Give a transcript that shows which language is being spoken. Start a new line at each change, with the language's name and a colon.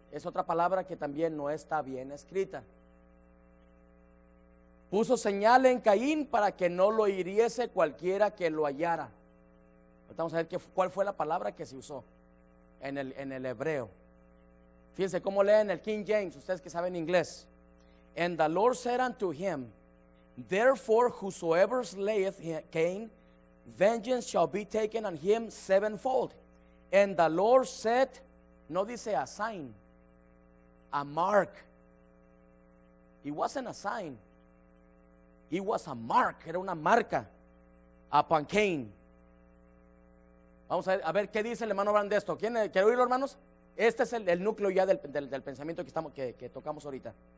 Spanish: Es otra palabra que también no está bien escrita. Puso señal en Caín para que no lo hiriese cualquiera que lo hallara. Vamos a ver cuál fue la palabra que se usó en el hebreo. Fíjense cómo leen el King James, ustedes que saben inglés.
English: And the Lord said unto him, therefore whosoever slayeth Cain, vengeance shall be taken on him sevenfold. And the Lord said,
Spanish: no dice
English: a sign, a mark. It wasn't a sign. It was a mark,
Spanish: era una marca
English: upon Cain.
Spanish: Vamos a ver qué dice el hermano Branham de esto. ¿Quiere oírlo, hermanos? Este es el núcleo ya del pensamiento que tocamos ahorita.